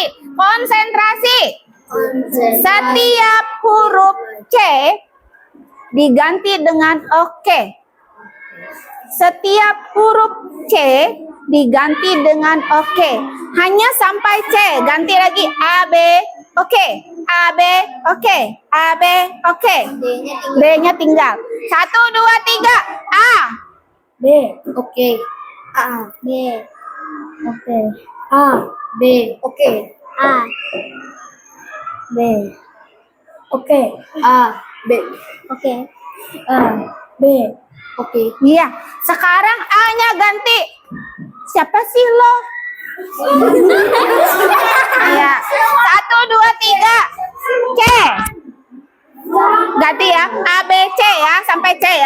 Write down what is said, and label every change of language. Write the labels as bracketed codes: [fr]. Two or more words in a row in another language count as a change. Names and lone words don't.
[id] Konsentrasi. Setiap huruf C diganti dengan oke. Setiap huruf C diganti dengan oke. Hanya sampai C. Ganti lagi A, B, oke. A, B, oke. A, B, oke. B-nya tinggal. 1, 2, 3. A. B. Oke. A. B. Oke. A. B. Oke. A. B. Oke. A. B. Oke. A. B. Oke. Iya. Sekarang A-nya ganti. Siapa sih lo? Ya. 1, 2, 3. C. Ganti ya. A, B, C ya. Sampai C ya.